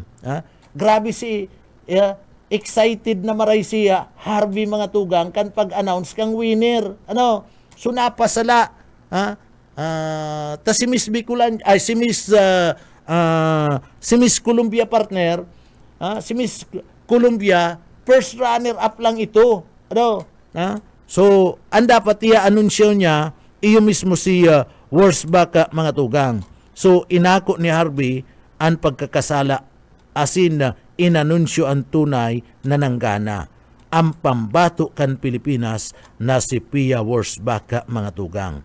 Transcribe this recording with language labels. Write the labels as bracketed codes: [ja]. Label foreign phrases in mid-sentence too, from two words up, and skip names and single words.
[bik] Grabe si excited na maray siya Harvey mga tugang kan pag-announce kang winner. So napasala. Ta si Miss Bicolan ay si Miss Colombia partner. Si Miss Colombia [en] first runner up [bik] lang ito. So ang dapat i-anunsyo niya iyo mismo si Wurzbach mga tugang. So inako ni Harvey ang pagkakasala asin na inanunsyo ang tunay na nanggana ang pambato kan Pilipinas na si Pia Wurzbach mga tugang.